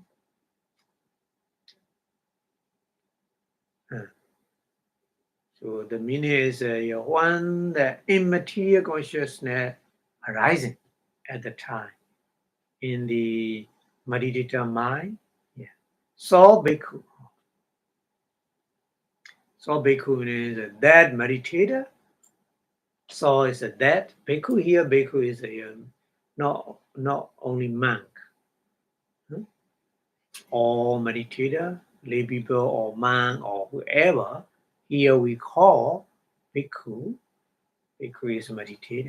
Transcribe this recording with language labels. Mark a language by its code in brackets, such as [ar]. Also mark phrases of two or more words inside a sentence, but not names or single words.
[en] So the meaning is one the immaterial consciousness arising at the time in the meditative mind. Yeah. So bhikkhu. So bhikkhu is a dead meditator. So is a dead bhikkhu. Here bhikkhu is a not only monk or meditator, lay people or monk or whoever. Here we call bhikkhu. Bhikkhu is a meditator.